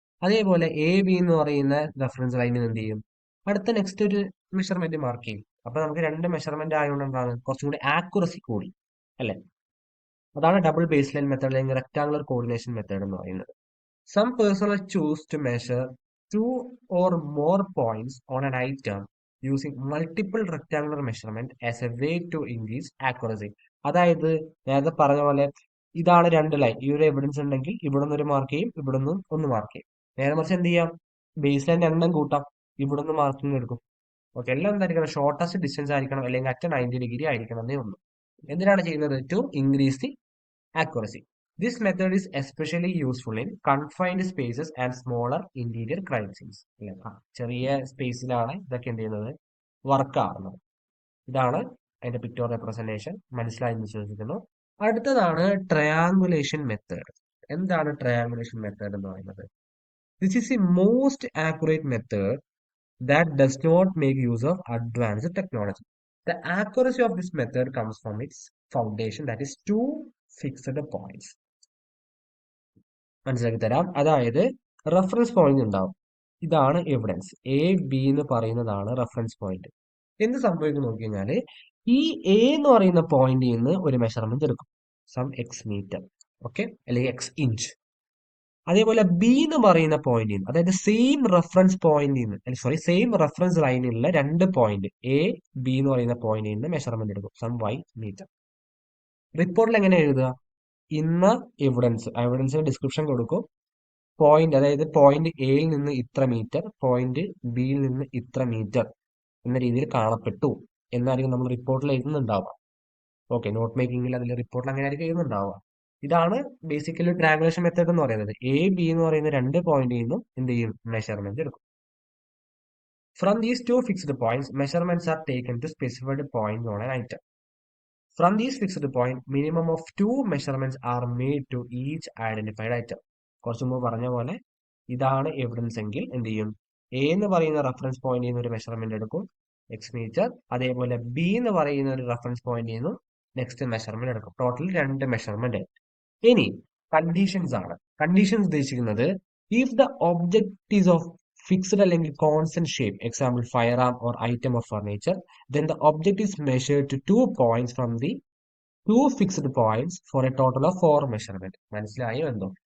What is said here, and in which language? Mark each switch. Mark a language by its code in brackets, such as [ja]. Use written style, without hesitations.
[ml] അതേപോലെ A B എന്ന് പറയുന്ന റെഫറൻസ് ലൈനിൽ എന്ത് ചെയ്യും, അടുത്ത നെക്സ്റ്റ് ഒരു മെഷർമെന്റ് മാർക്ക് ചെയ്യും. അപ്പൊ നമുക്ക് രണ്ട് മെഷർമെന്റ് ആയതുകൊണ്ട് എന്താണ് കുറച്ചും കൂടി ആക്യുറസി കൂടി, അല്ലെ. അതാണ് ഡബിൾ ബേസ് ലൈൻ മെത്തേഡ് അല്ലെങ്കിൽ റെക്ടാങ്കുലർ കോർഡിനേഷൻ മെത്തേഡ് എന്ന് പറയുന്നത്. [en] Some personnel choose to measure 2 or more points on an item using multiple rectangular measurement as a way to increase accuracy. [ml] അതായത് നേരത്തെ പറഞ്ഞ പോലെ ഇതാണ് രണ്ട് ലൈൻ, ഈ ഒരു എവിഡൻസ് ഉണ്ടെങ്കിൽ ഇവിടെ നിന്ന് ഒരു മാർക്ക് ചെയ്യും, ഇവിടെ നിന്നും ഒന്ന് മാർക്ക് ചെയ്യും. നേരെ മറിച്ച് എന്ത് ചെയ്യാം, ബേസ് ലൈൻ എണ്ണം കൂട്ടാം, ഇവിടെ നിന്ന് മാർക്കിംഗ് എടുക്കും. ഓക്കെ, എല്ലാം എന്തായിരിക്കണം, ഷോർട്ടസ്റ്റ് ഡിസ്റ്റൻസ് ആയിരിക്കണം, അല്ലെങ്കിൽ അറ്റ് 90 ഡിഗ്രി ആയിരിക്കണം എന്നേ ഉള്ളൂ. എന്തിനാണ് ചെയ്യുന്നത്, [en] To increase the accuracy. This method is especially useful in confined spaces and smaller interior crime scenes. [ml] ചെറിയ സ്പേസിലാണ് ഇതൊക്കെ എന്ത് ചെയ്യുന്നത്, വർക്ക് ആവുന്നത്. ഇതാണ് അതിന്റെ പിക്ടോർ റെപ്രസെന്റേഷൻ. മനസ്സിലായി എന്ന് വിശ്വസിക്കുന്നു. അടുത്തതാണ് ട്രയാങ്കുലേഷൻ മെത്തേഡ്. എന്താണ് ട്രയാങ്കുലേഷൻ മെത്തേഡ് എന്ന് പറയുന്നത്? [en] This is the most accurate method that does not make use of advanced technology. The accuracy of this method comes from its foundation, that is two fixed points. [ml] മനസ്സിലാക്കി തരാം. അതായത് reference point ഉണ്ടാവും, ഇതാണ് evidence. A B എന്ന് പറയുന്നതാണ് reference point. എന്ത് സംഭവിക്കും നോക്കി കഴിഞ്ഞാല്, ഈ എ എന്ന് പറയുന്ന പോയിന്റിൽ നിന്ന് ഒരു മെഷർമെന്റ് എടുക്കും, സം എക്സ് മീറ്റർ, ഓക്കെ, അല്ലെങ്കിൽ എക്സ് ഇഞ്ച്. അതേപോലെ ബി എന്ന് പറയുന്ന പോയിന്റിൽ നിന്ന്, അതായത് സെയിം റെഫറൻസ് പോയിന്റിൽ നിന്ന്, സോറി, സെയിം റെഫറൻസ് ലൈനിലുള്ള രണ്ട് പോയിന്റ് എ ബി എന്ന് പറയുന്ന പോയിന്റിൽ നിന്ന് മെഷർമെന്റ് എടുക്കും, സം വൈ മീറ്റർ. റിപ്പോർട്ടിൽ എങ്ങനെ എഴുതുക, ഇന്ന എവിഡൻസിന് ഡിസ്ക്രിപ്ഷൻ കൊടുക്കും. പോയിന്റ്, അതായത് പോയിന്റ് എയിൽ നിന്ന് ഇത്ര മീറ്റർ, പോയിന്റ് ബിയിൽ നിന്ന് ഇത്ര മീറ്റർ എന്ന രീതിയിൽ കാണപ്പെട്ടു എന്നായിരിക്കും നമ്മൾ റിപ്പോർട്ടിൽ എഴുതുന്നുണ്ടാവുക. ഓക്കെ, നോട്ട് മേക്കിംഗിൽ അതിൽ റിപ്പോർട്ടിൽ അങ്ങനെ ആയിരിക്കും എഴുതുന്നുണ്ടാവുക. ഇതാണ് ബേസിക്കലി ട്രയാങ്കുലേഷൻ മെത്തേഡ് എന്ന് പറയുന്നത്. എ ബി എന്ന് പറയുന്ന രണ്ട് പോയിന്റിൽ നിന്നും എന്ത് ചെയ്യും, മെഷർമെന്റ് എടുക്കും. [en] From these two fixed points measurements are taken to specified point on an item. From these fixed point, minimum of 2 measurements are made to each identified item. [ml] കുറച്ചു മുമ്പ് പറഞ്ഞ പോലെ ഇതാണ് എവിഡൻസ് എങ്കിൽ എന്ത് ചെയ്യും, എ എന്ന് പറയുന്ന റെഫറൻസ് പോയിന്റിൽ നിന്ന് ഒരു മെഷർമെന്റ് എടുക്കും, എക്സ് മീറ്റർ. അതേപോലെ ബി എന്ന് പറയുന്ന ഒരു റെഫറൻസ് പോയിന്റിൽ നിന്നും നെക്സ്റ്റ് മെഷർമെന്റ് എടുക്കും. Total 2 measurement. ഇനി കണ്ടീഷൻസ് ആണ്. കണ്ടീഷൻസ് ഉദ്ദേശിക്കുന്നത് [en] If the object is of fixed അല്ലെങ്കിൽ constant shape, example firearm or item of furniture, then the object is measured to 2 points from the 2 fixed points for a total of 4 measurement. [ml] മനസ്സിലായോ എന്തോ?